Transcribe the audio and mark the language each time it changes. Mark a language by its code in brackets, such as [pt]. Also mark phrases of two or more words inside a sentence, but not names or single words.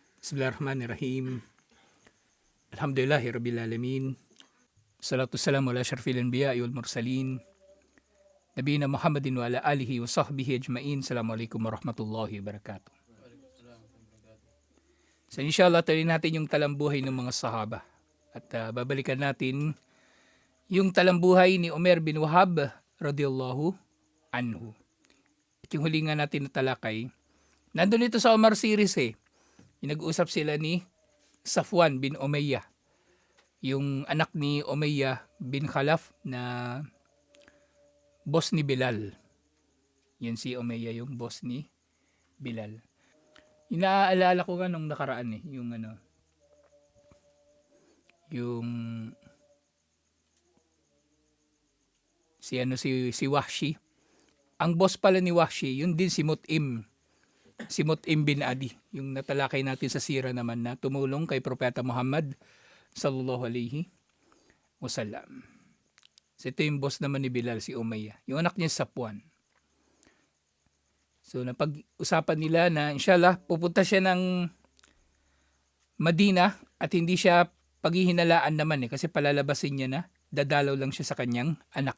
[ar] بسم الله الرحمن الرحيم. الحمد لله رب العالمين. الصلاة والسلام على أشرف الأنبياء والمرسلين. نبينا محمد وعلى آله وصحبه أجمعين. السلام عليكم ورحمة الله وبركاته. [tl] So inshallah tuloy natin yung talambuhay ng mga sahaba. At babalikan natin yung talambuhay ni Umar bin Wahab [ar] رضي الله عنه. [tl] At yung huli nga natin na talakay, nandun ito sa Umar series nag-uusap sila ni Safwan bin Umayyah, yung anak ni Umayyah bin Khalaf na boss ni Bilal. Yan si Umayyah, yung boss ni Bilal. Inaalala ko nga nung nakaraan yung si Wahshi. Ang boss pala ni Wahshi, yun din si Mut'im bin Adi, yung natalakay natin sa sira naman na tumulong kay Propeta Muhammad [ar] صلى الله عليه وسلم. [tl] So ito yung boss naman ni Bilal, si Umayyah. Yung anak niya Safwan. So napag-usapan nila na inshallah pupunta siya ng Madina at hindi siya paghihinalaan naman kasi palalabasin niya na, dadalaw lang siya sa kanyang anak.